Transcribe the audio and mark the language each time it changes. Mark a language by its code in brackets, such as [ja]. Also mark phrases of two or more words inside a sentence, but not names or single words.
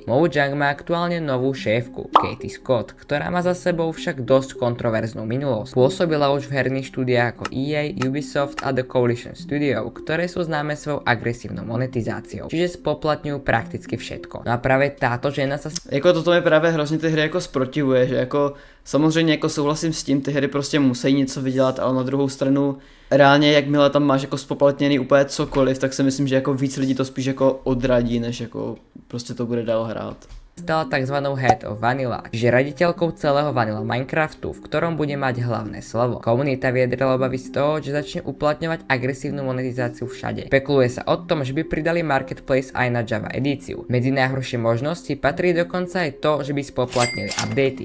[sk] Mojang má aktuálne novú šéfku, Katie Scott, ktorá má za sebou však dosť kontroverznú minulosť. Pôsobila už v herných štúdiách ako EA, Ubisoft a The Coalition Studio, ktoré sú známe svojou agresívnou monetizáciou, čiže spoplatňujú prakticky všetko. No a práve táto žena sa [cs] Jako toto mi právě hrozně ty hry jako zprotivuje, že jako samozřejmě jako souhlasím s tím, ty hry prostě musí něco vydělat, ale na druhou stranu reálně jakmile tam máš jako spoplatněný úplně cokoliv, tak si myslím, že jako víc lidí to spíš jako odradí, než jako prostě to bude dál hrát. [sk] stala tzv. [en] Head of Vanilla, [sk] čiže raditeľkou celého Vanilla Minecraftu, v ktorom bude mať hlavné slovo. Komunita vyjadrila obavy z toho, že začne uplatňovať agresívnu monetizáciu všade. Spekuluje sa o tom, že by pridali Marketplace aj na Java edíciu. Medzi najhoršie možnosti patrí dokonca aj to, že by spoplatnili updaty.